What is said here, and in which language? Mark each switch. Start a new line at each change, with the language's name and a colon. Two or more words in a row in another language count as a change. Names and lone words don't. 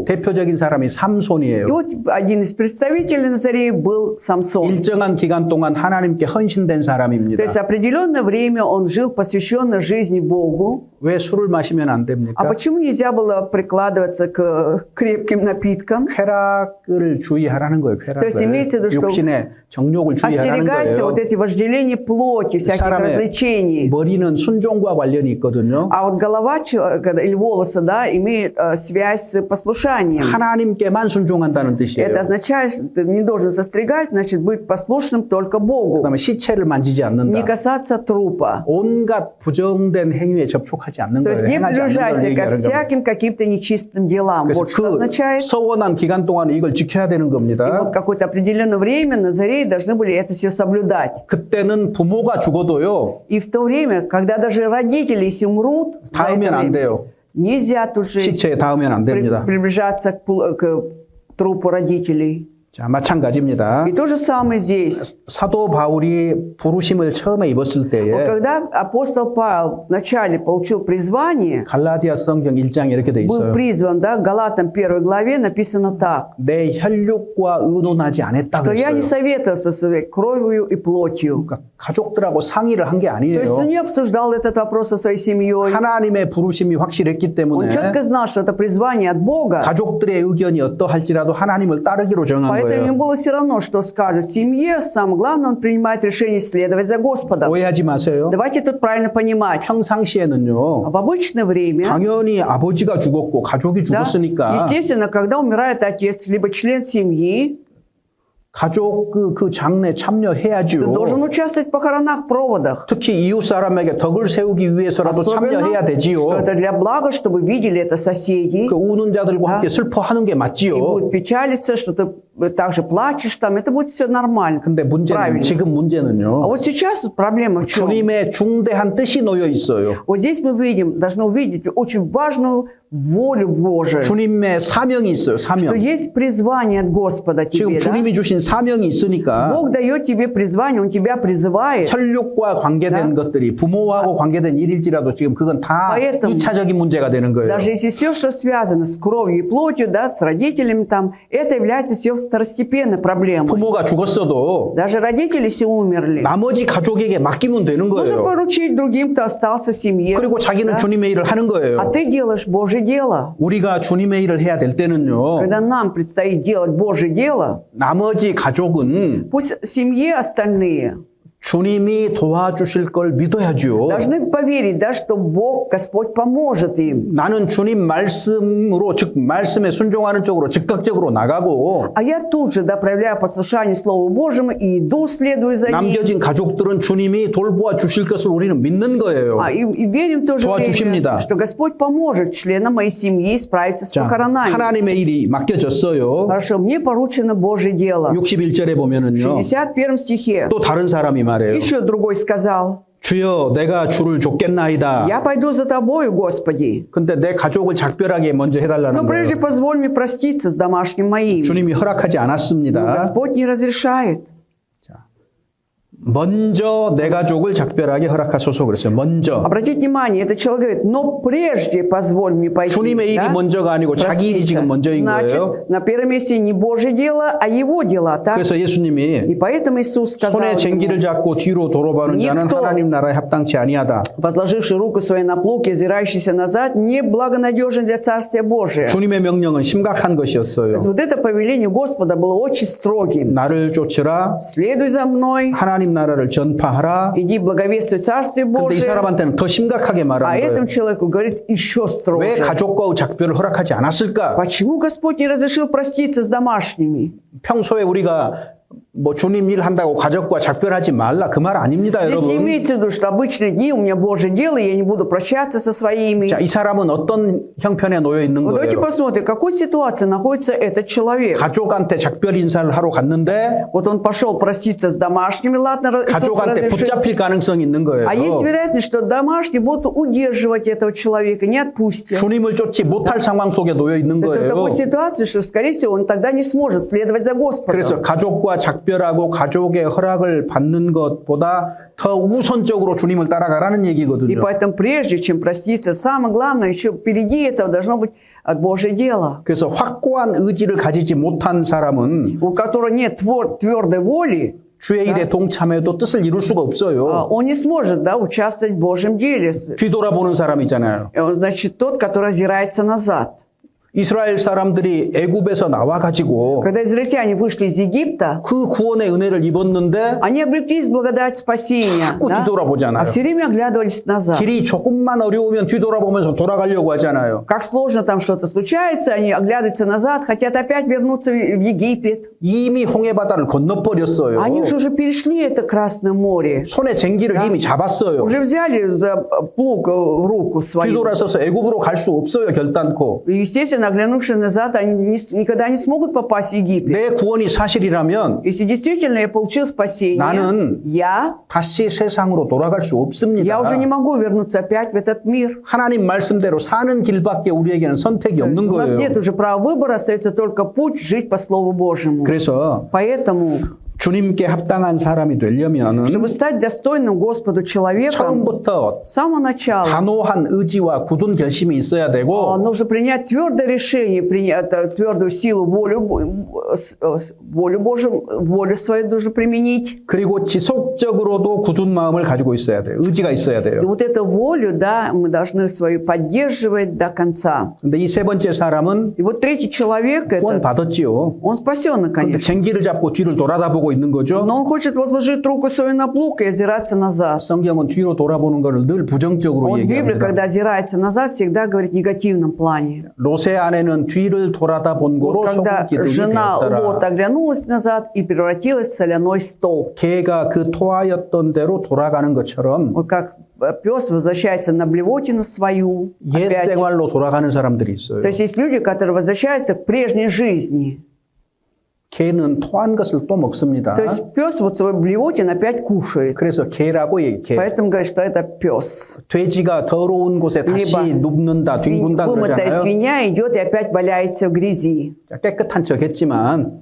Korean: 대표적인 사람이
Russian: И
Korean: 삼손이에요.
Russian: вот один из представителей Назареи был Самсон.
Korean: 일정한 기간 동안 하나님께 헌신된
Russian: То
Korean: 사람입니다.
Russian: есть определенное время он жил посвященно жизни Богу.
Korean: 왜 술을 마시면 안
Russian: А
Korean: 됩니까?
Russian: почему нельзя было прикладываться к крепким напиткам?
Korean: 쾌락을 주의하라는 거예요.
Russian: То есть имеется в виду, что
Korean: 육신의 정욕을 주의하라는
Russian: остерегайся
Korean: 거예요.
Russian: вот эти вожделения плоти, всяких
Korean: 사람의
Russian: развлечений.
Korean: 머리는 순종과 관련이 있거든요.
Russian: А вот голова человека или волосы, да, имеет связь с послушанием.
Korean: 하나님께만 순종한다는 뜻이에요.
Russian: Это означает, что ты не должен состригать, значит, быть послушным только Богу.
Korean: 그다음에 시체를 만지지
Russian: Не
Korean: 않는다.
Russian: касаться трупа.
Korean: 온갖 부정된 행위에 접촉하지 않는
Russian: То
Korean: 거예요.
Russian: есть не
Korean: 행하지 않는 걸
Russian: приближайся ко
Korean: 얘기하는 겁니다.
Russian: всяким каким-то нечистым делам.
Korean: 그래서
Russian: Вот что
Korean: 그
Russian: означает.
Korean: 서원한 기간 동안 이걸 지켜야 되는
Russian: И
Korean: 겁니다.
Russian: вот какое-то определенное время Назареи должны были это все соблюдать.
Korean: 그때는 부모가 죽어도요.
Russian: И в то время, когда даже родители, если умрут, за это
Korean: 닿으면 안
Russian: время,
Korean: 돼요.
Russian: нельзя тут же
Korean: 시체에 닿으면 안 됩니다.
Russian: приближаться к трупу родителей.
Korean: 자, 마찬가지입니다.
Russian: И то же самое здесь.
Korean: 사도 바울이 부르심을 처음에 입었을
Russian: Вот
Korean: 때에
Russian: когда апостол Павел вначале получил призвание,
Korean: 갈라디아 성경 1장에 이렇게 돼
Russian: был
Korean: 있어요.
Russian: призван, да, Галатам 1 главе написано так,
Korean: 내 혈육과 의논하지 않았다
Russian: что я не
Korean: 그랬어요.
Russian: советовался со своей кровью и плотью.
Korean: 그러니까 가족들하고 상의를 한 게
Russian: То есть он
Korean: 아니에요.
Russian: не обсуждал этот вопрос со своей семьей.
Korean: 하나님의 부르심이 확실했기 때문에
Russian: Он четко знал, что это призвание от Бога.
Korean: 가족들의 의견이 어떠할지라도 하나님을 따르기로 정한
Russian: Поэтому
Korean: 거예요.
Russian: ему было все равно, что скажут в семье. Самое главное, он принимает решение следовать за Господом.
Korean: 오해하지 마세요.
Russian: Давайте тут правильно понимать.
Korean: 평상시에는요.
Russian: В обычное время,
Korean: 당연히 아버지가 죽었고 가족이
Russian: да,
Korean: 죽었으니까
Russian: естественно, когда умирает отец, либо член семьи,
Korean: 가족 그 장례
Russian: ты
Korean: 참여해야죠.
Russian: должен участвовать в похоронах, проводах.
Korean: 특히 이웃 사람에게 덕을 세우기 위해서라도 참여해야
Russian: Особенно,
Korean: 되지요.
Russian: что это для блага, чтобы видели это соседи.
Korean: 그 우는 자들과 함께 슬퍼하는 게
Russian: И
Korean: 맞지요.
Russian: будут печалиться, что ты также плачешь там. Это будет все нормально.
Korean: 근데 문제는
Russian: правильно.
Korean: 지금
Russian: А
Korean: 문제는요.
Russian: вот сейчас вот проблема в чем?
Korean: 주님의 중대한 뜻이 놓여 있어요.
Russian: Вот здесь мы видим, должны увидеть очень важную волю Божию.
Korean: 주님의 사명이 있어요.
Russian: Что
Korean: 사명.
Russian: есть призвание от Господа
Korean: 지금
Russian: тебе, да?
Korean: 주님이 주신 사명이 있으니까
Russian: Бог дает тебе призвание, Он тебя призывает.
Korean: 혈육과 관계된 것들이 부모하고 관계된 일일지라도 지금 그건 다
Russian: Поэтому
Korean: 2차적인 문제가 되는 거예요.
Russian: Даже если все, что связано с кровью и плотью, да, с родителями там, это является все второстепенной проблемой.
Korean: 부모가 죽었어도
Russian: Даже родители все умерли.
Korean: 나머지 가족에게 맡기면 되는
Russian: Можно
Korean: 거예요.
Russian: поручить другим, кто остался в семье.
Korean: 그리고 자기는
Russian: да?
Korean: 주님의 일을 하는
Russian: А
Korean: 거예요.
Russian: ты делаешь Божье дело.
Korean: 우리가 주님의 일을 해야 될 때는요.
Russian: Когда нам предстоит делать Божье дело,
Korean: 나머지 가족은
Russian: пусть в семье остальные
Korean: 주님이 도와주실 걸 믿어야죠.
Russian: должны поверить, да, что Бог, Господь поможет им.
Korean: 나는 주님 말씀으로 즉 말씀에 순종하는 쪽으로 즉각적으로 나가고
Russian: А я тут же, да, проявляю послушание Слову Божьему и иду, следую за ним.
Korean: 남겨진 가족들은 주님이 돌보아 주실 것을 우리는 믿는 거예요.
Russian: И верим в то же
Korean: 도와주십니다.
Russian: время, что Господь поможет членам моей семьи справиться с
Korean: 자,
Russian: похоронами.
Korean: 하나님의 일이 맡겨졌어요.
Russian: Хорошо, мне поручено Божье дело.
Korean: 61절에
Russian: В
Korean: 보면은요.
Russian: 61 стихе
Korean: 또 다른 사람이 말해요.
Russian: еще другой сказал,
Korean: 주여 내가 주를 쫓겠나이다.
Russian: я пойду за тобою, Господи.
Korean: 근데 내 가족을 작별하게 먼저
Russian: Но
Korean: 해달라는
Russian: прежде
Korean: 거예요.
Russian: позволь мне проститься с домашним моим.
Korean: 주님이 허락하지
Russian: Но
Korean: 않았습니다.
Russian: Господь не разрешает.
Korean: 먼저 내 가족을 작별하게 허락하소서 그랬어요. 먼저.
Russian: Обратите внимание, этот человек говорит, но прежде позволь мне пойти.
Korean: 주님의 일이
Russian: да,
Korean: 먼저가 아니고 자기 일이
Russian: проститься.
Korean: 지금 먼저인
Russian: Значит,
Korean: 거예요.
Russian: на первом месте не Божье дело, а его дела. Так?
Korean: 그래서 예수님이
Russian: И поэтому Иисус сказал
Korean: 손에
Russian: ему,
Korean: 쟁기를 잡고 뒤로 돌아보는 자는
Russian: никто,
Korean: 하나님 나라에 합당치 아니하다.
Russian: возложивший руку свою на плуг и озирающийся назад, не благонадежен для Царствия Божия.
Korean: 주님의 명령은 심각한 것이었어요.
Russian: То есть вот это повеление Господа было очень строгим.
Korean: 나를 쫓으라.
Russian: Следуй за мной,
Korean: 하나님 나라를 전파하라.
Russian: иди благовествуй Царствие
Korean: 근데 이
Russian: Божие.
Korean: 사람한테는 더 심각하게
Russian: А
Korean: 말하는 거예요.
Russian: этому человеку говорит еще
Korean: 왜
Russian: строже.
Korean: 가족과의 작별을 허락하지 않았을까?
Russian: Почему Господь не разрешил проститься с домашними?
Korean: 평소에 우리가 뭐 주님 일 한다고 가족과 작별하지 말라 그 말 아닙니다,
Russian: Здесь не
Korean: 여러분.
Russian: имеется в виду, что обычные дни у меня Божье дело, и я не буду прощаться со своими.
Korean: 자, 이 사람은 어떤 형편에 놓여 있는
Russian: Вот давайте
Korean: 거예요?
Russian: посмотрим, в какой ситуации находится этот человек.
Korean: 가족한테 작별 인사를 하러 갔는데
Russian: Вот он пошел проститься с домашними, ладно, Иисус
Korean: 가족한테
Russian: разрешил.
Korean: 붙잡힐 가능성이 있는 거예요.
Russian: А есть вероятность, что домашние будут удерживать этого человека, не отпустят.
Korean: 주님을 쫓지 못할 상황 속에 놓여 있는
Russian: То есть в
Korean: 거예요.
Russian: такой ситуации, что, скорее всего, он тогда не сможет следовать за Господом.
Korean: 그래서 가족과 작별하고 가족의 허락을 받는 것보다 더 우선적으로 주님을 따라가라는
Russian: И
Korean: 얘기거든요.
Russian: поэтому прежде чем проститься, самое главное, еще впереди этого должно быть Божье дело.
Korean: 그래서 확고한 의지를 가지지 못한 사람은
Russian: У которого нет твердой воли,
Korean: 주의 일에 동참해도 뜻을 이룰 수가 없어요.
Russian: он не сможет, да, участвовать в Божьем деле.
Korean: 뒤돌아보는 사람이잖아요.
Russian: Он, значит, тот, который озирается назад.
Korean: 이스라엘 사람들이 애굽에서 나와가지고
Russian: Когда израильтяне вышли из Египта,
Korean: 그 구원의 은혜를 입었는데
Russian: они облеклись в благодать спасения,
Korean: 자꾸
Russian: да?
Korean: 뒤돌아보잖아요.
Russian: а все время оглядывались назад.
Korean: 길이 조금만 어려우면 뒤돌아보면서 돌아가려고 하잖아요.
Russian: Как сложно там что-то случается, они оглядываются назад, хотят опять вернуться в Египет.
Korean: 이미 홍해바다를 건너버렸어요.
Russian: Они же уже перешли это Красное море.
Korean: 손에 쟁기를 이미 잡았어요.
Russian: Уже взяли за плуг в руку свою.
Korean: 뒤돌아서서 애굽으로 갈 수 없어요, 결단코.
Russian: И, естественно, оглянувшись назад, они никогда не смогут попасть в Египет.
Korean: 내 구원이 사실이라면
Russian: Если действительно я получил спасение,
Korean: 나는
Russian: я
Korean: 다시 세상으로 돌아갈 수 없습니다.
Russian: уже не могу вернуться опять в этот мир.
Korean: 하나님 말씀대로 사는 길밖에 우리에게는 선택이 없는
Russian: У нас нет
Korean: 거예요.
Russian: уже права выбора, остается только путь жить по Слову Божьему.
Korean: 그래서
Russian: Поэтому,
Korean: 주님께 합당한 사람이 되려면
Russian: чтобы стать достойным Господу человеком,
Korean: 처음부터
Russian: с самого начала
Korean: 단호한 의지와 굳은 결심이 있어야 되고
Russian: нужно принять твердое решение, принять твердую силу, волю Божию, волю свою нужно применить.
Korean: 그리고 지속적으로도 굳은 마음을 가지고 있어야 돼요. 의지가 있어야
Russian: И
Korean: 돼요.
Russian: вот эту волю, да, мы должны свою поддерживать до конца.
Korean: 근데 이 세 번째 사람은
Russian: И вот третий человек,
Korean: 구원
Russian: это,
Korean: 받았지요.
Russian: он спасен,
Korean: 근데
Russian: конечно.
Korean: 쟁기를 잡고 뒤를 돌아다보고 있는 거죠.
Russian: Но он хочет возложить руку свою на плуг и озираться назад.
Korean: 성경은 뒤로 돌아보는 것을 늘 부정적으로
Russian: Вот Библия,
Korean: 얘기합니다.
Russian: когда озирается назад, всегда говорит в негативном плане.
Korean: 롯의 아내는 뒤를 돌아다본
Russian: Вот
Korean: 거로
Russian: когда
Korean: 소금 기둥이
Russian: жена
Korean: 되었더라.
Russian: Лота оглянулась назад и превратилась в соляной столб.
Korean: 개가 그 토하였던 대로 돌아가는 것처럼
Russian: Вот как пес возвращается на блевотину свою.
Korean: 옛
Russian: Опять.
Korean: 생활로 돌아가는 사람들이 있어요.
Russian: То есть есть люди, которые возвращаются к прежней жизни.
Korean: 개는 토한 것을 또 먹습니다.
Russian: То есть пес вот свой блевотин опять кушает.
Korean: 그래서 개라고 얘기해. 개.
Russian: Поэтому говорят, что это пес.
Korean: 돼지가 더러운 곳에 다시 눕는다, 뒹군다
Russian: Вымытая
Korean: 그러잖아요.
Russian: свинья идет и опять валяется в грязи.
Korean: 자, 깨끗한 척했지만